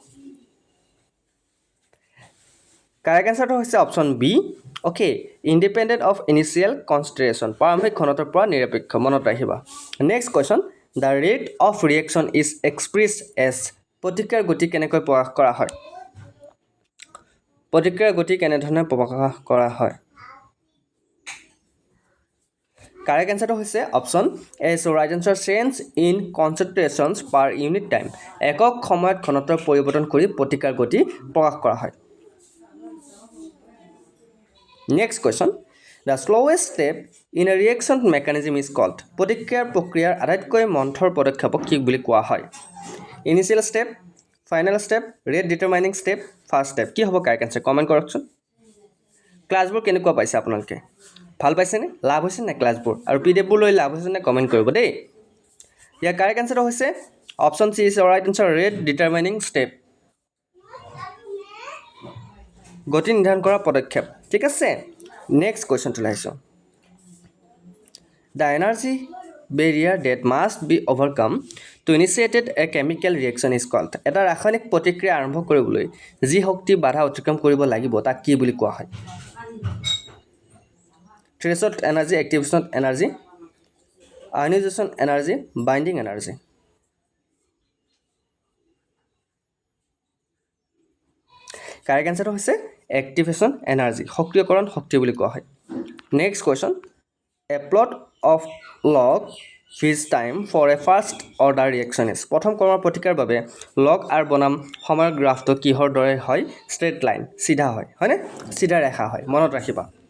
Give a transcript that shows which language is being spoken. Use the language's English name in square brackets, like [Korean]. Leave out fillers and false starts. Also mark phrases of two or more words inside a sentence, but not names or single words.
[English] correct answer [Assamese] হৈছে [English] option B okay independent of initial concentration [Assamese] প্ৰাৰম্ভিক ঘনত্বৰ পৰা নিৰপেক্ষ মনত ৰাখিবা [English] next question the rate of reaction is expressed as [Assamese] প্ৰতিক্ৰিয়াৰ গতি কেনেকৈ প্ৰকাশ কৰা হয় প্ৰতিক্ৰিয়াৰ গতি কেনেধৰণে প্ৰকাশ কৰা হয় [English] correct answer [Assamese] হৈছে [English] option A so right answer change in concentrations per unit time [Assamese] একক সময়ত ঘনত্বৰ পৰিৱৰ্তন কৰি প্ৰতিক্ৰিয়াৰ গতি প্ৰকাশ কৰা হয় [English] Next question. The slowest step in a reaction mechanism is called. [Assamese] প্ৰতিক্ৰিয়াৰ প্ৰক্ৰিয়াৰ আটাইতকৈ মন্থৰ পদক্ষেপক কি বুলি কোৱা হয়? [English] Initial step, final step, rate determining step, first step. [Assamese] কি হ'ব [English] correct answer [Assamese] কমেন্ট কৰকচোন ক্লাছবোৰ কেনেকুৱা পাইছে আপোনালোকে ভাল পাইছে নে লাভ হৈছে নে ক্লাছবোৰ আৰু পিডিএফবোৰ লৈ লাভ হৈছে নে কমেন্ট কৰিব দেই ইয়াৰ [English] correct answer [Assamese] হৈছে [English] option C is right answer rate determining step [Assamese] গতি নিৰ্ধাৰণ কৰা পদক্ষেপ ঠিক আছে [English] next question [Assamese] লাইছো [English] the energy barrier that must be overcome to initiate a chemical reaction is called [Assamese] এটা ৰাসায়নিক প্ৰতিক্ৰিয়া আৰম্ভ কৰিবলৈ যি শক্তি বাধা অতিক্ৰম কৰিব লাগিব তাক কি বুলি কোৱা হয় [English] threshold energy activation energy ionization energy binding energy correct answer [Assamese] হচ্ছে [English] activation energy [Assamese] সক্রিয়করণ শক্তি বুলি কোৱা হয় [English] next question a plot of log vs time for a first order reaction is [Assamese] প্ৰথম কৰ্মৰ প্ৰতিক্ৰিয়াৰ বাবে লগ আৰু বনাম সময়ৰ গ্ৰাফটো কিহৰ দৰে হয় [English] straight line [Assamese] চিধা হয় হয়নে চিধা ৰেখা হয় মনত ৰাখিবা